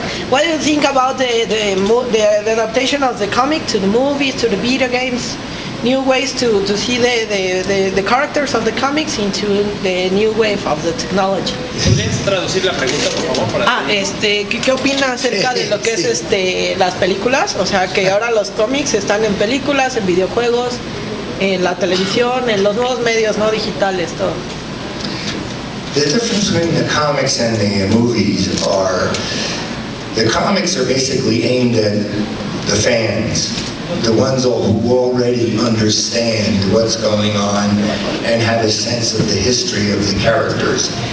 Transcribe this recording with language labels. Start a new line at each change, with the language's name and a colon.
English: What do you think about the adaptation of the comic to the movies, to the video games? New ways to see the characters of the comics into the new wave of the technology.
Spanish: ¿Podrías traducir la pregunta, por favor? ¿Qué opina acerca de lo que es las películas? O sea, que ahora los cómics están en películas, en videojuegos, en la televisión, en los nuevos medios no digitales, todo.
English: The difference between the comics and the movies the comics are basically aimed at the fans, the ones who already understand what's going on and have a sense of the history of the characters.